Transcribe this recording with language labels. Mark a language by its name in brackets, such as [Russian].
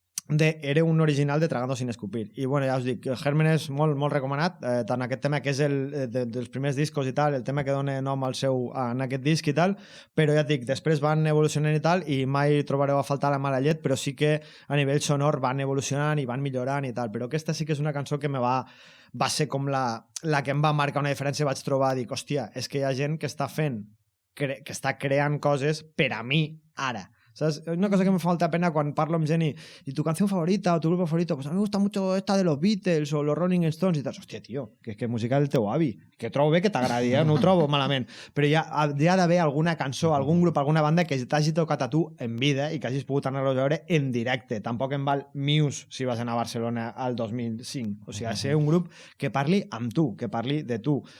[Catalan] Era un original de Tragando sin escupir. I bueno, ja us dic, el Germen és molt, molt recomanat, tant aquest tema que és dels primers discos i tal, el tema que dona nom en aquest disc i tal, però ja et dic, després van evolucionant i tal, i mai trobareu a faltar la mala llet, però sí que a nivell sonor van evolucionant i van millorant i tal, però aquesta sí que és una cançó que va ser com la que em va marcar una diferència. Vaig trobar, dic, hòstia, és que hi ha gent que està que està creant coses per a mi ara. [Spanish] ¿Sabes? [Catalan] Una cosa que me fa molta pena quan parlo amb gent [Spanish] y tu canción favorita o tu grupo favorito, pues a mí me gusta mucho esta de los Beatles o los Rolling Stones i tal. [Catalan] Hòstia, tio, que és que música del teu avi, que trobo bé que t'agradi, no ho trobo malament, però hi ha d'haver alguna cançó, algun grup, alguna banda que t'hagi tocat a tu en vida i que hagis pogut anar-los a veure en directe. Tampoc em val Muse si vas anar a Barcelona al 2005. O sigui, ha de ser un grup que parli amb tu, que parli de tu.